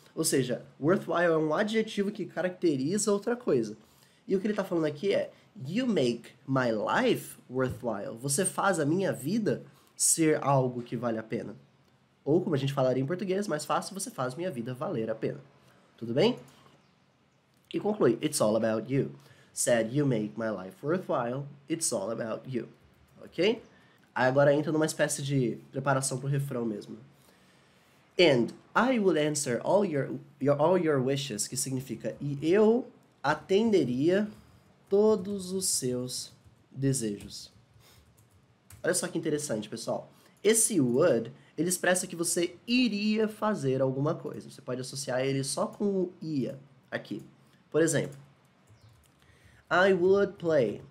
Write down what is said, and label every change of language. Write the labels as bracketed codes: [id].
[pt] Ou seja, worthwhile é um adjetivo que caracteriza outra coisa. E o que ele está falando aqui é [en] you make my life worthwhile. [pt] Você faz a minha vida ser algo que vale a pena. Ou, como a gente falaria em português, mais fácil, você faz minha vida valer a pena. Tudo bem? E conclui, [en] it's all about you. Said you make my life worthwhile, it's all about you. [pt] Ok? Aí agora entra numa espécie de preparação para o refrão mesmo. [en] And I will answer all your wishes, [pt] que significa e eu atenderia todos os seus desejos. Olha só que interessante, pessoal. Esse would, ele expressa que você iria fazer alguma coisa. Você pode associar ele só com o ia aqui. Por exemplo, [en] I would play.